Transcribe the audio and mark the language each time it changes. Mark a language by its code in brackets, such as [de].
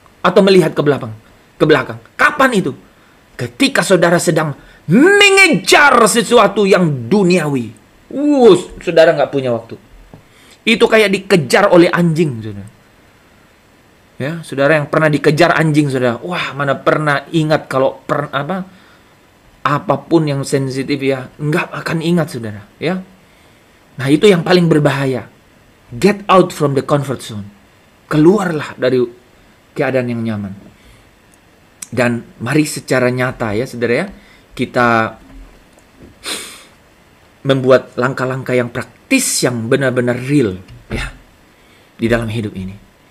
[id] Atau melihat ke belakang. Kapan itu? Ketika saudara sedang mengejar sesuatu yang duniawi. Saudara nggak punya waktu. Itu kayak dikejar oleh anjing, saudara. Ya, saudara yang pernah dikejar anjing, saudara. Wah, mana pernah ingat kalau apapun yang sensitif ya, nggak akan ingat, saudara. Ya, nah itu yang paling berbahaya. [en] Get out from the comfort zone. [id] Keluarlah dari keadaan yang nyaman. Dan mari secara nyata ya, saudara ya, kita membuat langkah-langkah yang praktis, yang benar-benar real ya di dalam hidup ini.